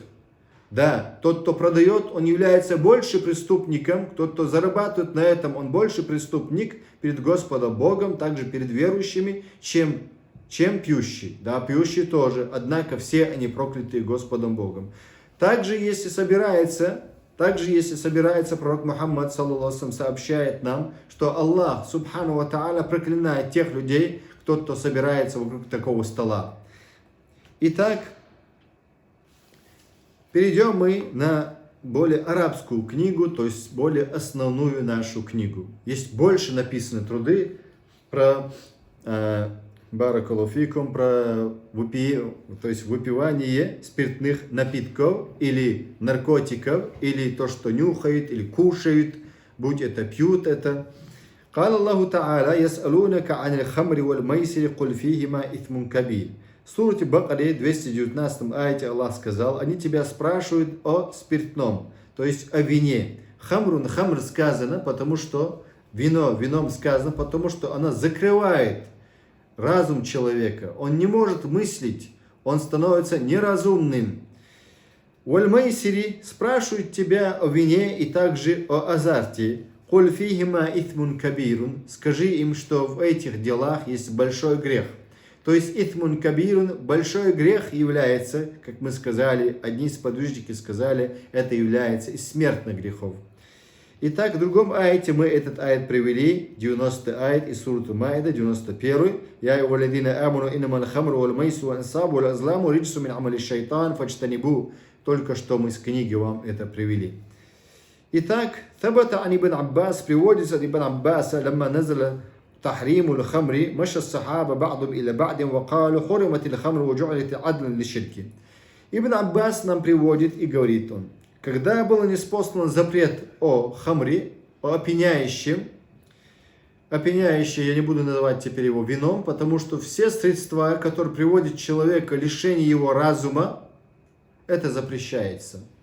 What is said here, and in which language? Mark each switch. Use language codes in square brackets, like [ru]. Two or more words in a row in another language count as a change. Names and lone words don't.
[ru] Да, тот, кто продает, он является больше преступником, тот, кто зарабатывает на этом, он больше преступник перед Господом Богом, также перед верующими, чем пьющий. Да, пьющий тоже, однако все они проклятые Господом Богом. Также, если собирается пророк Мухаммад, саллаллаху, сообщает нам, что Аллах, [ar] سبحانه وتعالى, [ru] проклинает тех людей, кто собирается вокруг такого стола. Итак, перейдем мы на более арабскую книгу, то есть более основную нашу книгу. Есть больше написаны труды про баракалуфикум, про выпивание спиртных напитков или наркотиков, или то, что нюхают, или кушают, будь это пьют это. [ar] قال الله تعالى يسألونك عن الخمر والميسر قل فيهما إثم كبير. [ru] В суре Бакаре, 219 аяте, Аллах сказал: они тебя спрашивают о спиртном, то есть о вине. Хамр сказано, потому что вином сказано, потому что она закрывает разум человека. Он не может мыслить, он становится неразумным. Уаль-Майсири спрашивают тебя о вине и также о азарте. [ar] قل فيهما إثم كبير. [ru] Скажи им, что в этих делах есть большой грех. То есть [ar] إثم كبير, [ru] большой грех является, как мы сказали, одни из подвижники сказали, это является из смертных грехов. Итак, в другом аяте мы этот аят привели, 90 аят из суры Маида, 91. [ar] يا أيها الذين آمنوا إنما الخمر والميسر والأنصاب والأزلام رجس من عمل الشيطان فاجتنبوه. [ru] Только что мы с книги вам это привели. [ar] Итак, ثبت عن ابن عباس, [ru] приводится от ибн Аббаса, [ar] لما نزل تحريم الخمر مشى الصحابة بعضهم إلى بعض وقالوا حرمت الخمر وجعلت عدلا للشرك. [ru] Ибн Аббас нам приводит и говорит он: когда был ниспослан запрет о хамре, о опьяняющем, я не буду называть теперь его вином, потому что все средства, которые приводят человека к лишению его разума, это запрещается.